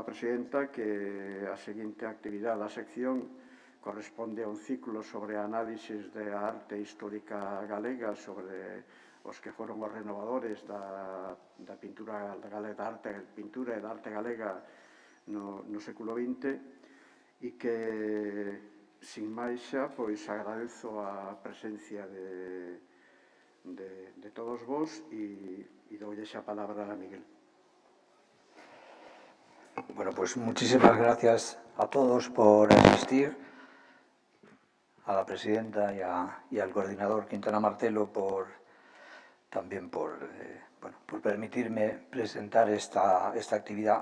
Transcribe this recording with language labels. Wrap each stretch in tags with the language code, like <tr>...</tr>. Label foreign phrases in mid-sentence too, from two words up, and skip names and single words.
<gl>presidenta, que a seguinte actividade da sección corresponde a un ciclo sobre análisis da arte histórica galega, sobre os que foron os renovadores da pintura galega, da pintura e da arte galega no século XX, e que, sin máis xa, pois agradezo a presencia de todos vos e doulle xa a palabra a Miguel.</gl> <es>Bueno, pues muchísimas gracias a todos por asistir, a la presidenta y al coordinador Quintana Martelo también por permitirme presentar esta actividad.</es>